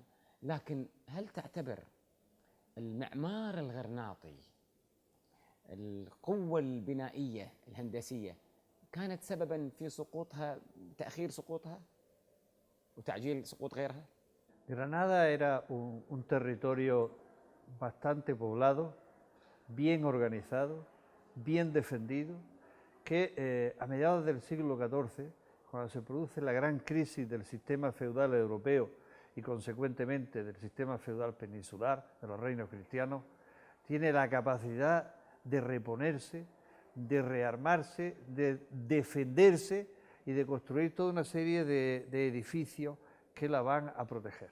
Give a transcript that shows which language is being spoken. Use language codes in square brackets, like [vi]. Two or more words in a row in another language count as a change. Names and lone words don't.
[ar] لكن هل تعتبر المعمار الغرناطي، القوة البنائية الهندسية، كانت سببا في سقوطها، تأخير سقوطها وتعجيل سقوط غيرها؟ [es] Granada era un territorio bastante poblado, bien organizado, bien defendido, que a mediados del siglo XIV, cuando se produce la gran crisis del sistema feudal europeo y consecuentemente del sistema feudal peninsular, de los reinos cristianos, tiene la capacidad de reponerse, de rearmarse, de defenderse y de construir toda una serie de edificios que la van a proteger.